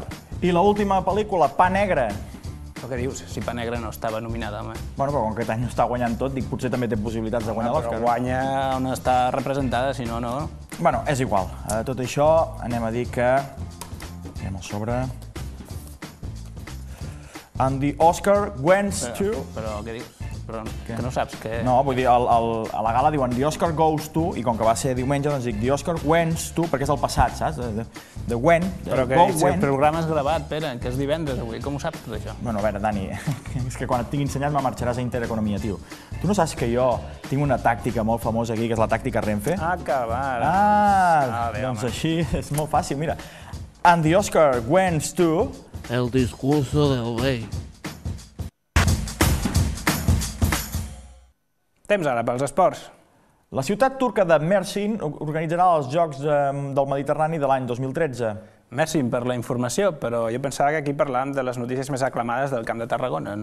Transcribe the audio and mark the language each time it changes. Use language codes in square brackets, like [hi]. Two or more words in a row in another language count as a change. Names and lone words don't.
[ca] I l'última pel·lícula, Pa Negre. Però què dius? Si Pa Negre no estava nominada, home. Bueno, però com aquest any està guanyant tot, dic, potser també té possibilitats de guanyar l'Òscar. Però guanya on està representada, si no, no. Bueno, és igual. Tot això anem a dir que... Anem al sobre... [en] And the Oscar went to... [ca] Però què dius? Però que no saps que... No, vull dir, a la gala diuen [en] The Oscar goes to, [ca] i com que va ser diumenge, doncs dic [en] The Oscar went to, [ca] perquè és el passat, saps? [en] The when, [ca] però que si el programa és gravat, Pere, que és divendres avui, com ho saps tot això? Bueno, a veure, Dani, és que quan et tinc ensenyat me marxaràs a Intereconomia, tio. Tu no saps que jo tinc una tàctica molt famosa aquí, que és la tàctica Renfe? Ah, que va. Doncs així és molt fàcil, mira. [en] And the Oscar went to... [ca] El discurso del rei. Temps ara pels esports. La ciutat turca de Mersin organitzarà els Jocs del Mediterrani de l'any 2013. Merci per la informació, però jo pensava que aquí parlàvem de les notícies més aclamades del Camp de Tarragona.